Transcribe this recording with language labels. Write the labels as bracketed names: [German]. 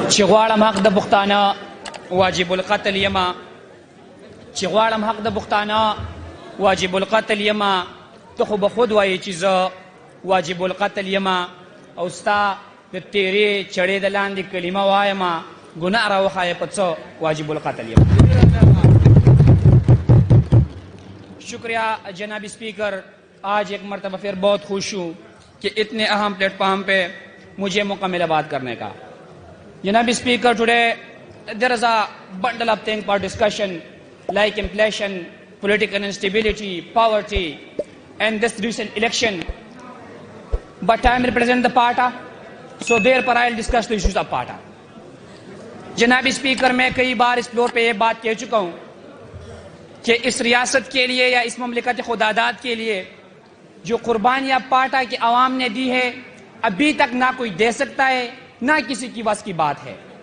[Pashto] غواړم حق د پښتانه واجب القتل یما چې غواړم حق د پښتانه واجب القتل یما ته خو به خود وایې چې زه واجب القتل یما او ستا د تیرې چړې د لاندې کلمه وایما گناہ راوښایه په څه واجب القتل یما. [Urdu] شکریہ جناب اسپیکر. آج ایک مرتبہ پھر بہت خوش ہوں کہ اتنے اہم پلیٹ فارم پہ مجھے مکمل بات کرنے کا. [English] جناب speaker, today there is a bundle of things for discussion like inflation, political instability, poverty and this recent election. But I am representing the party, so therefore I will discuss the issues of party. [Urdu] جناب speaker, میں کئی بار اس floor پہ یہ بات کہہ چکا ہوں کہ اس ریاست کے لیے یا اس مملکت خداداد کے لیے جو قربانیاں پاٹا کے عوام نے دی ہے ابھی تک نہ کوئی دے سکتا ہے نہ کسی کی بس کی بات ہے.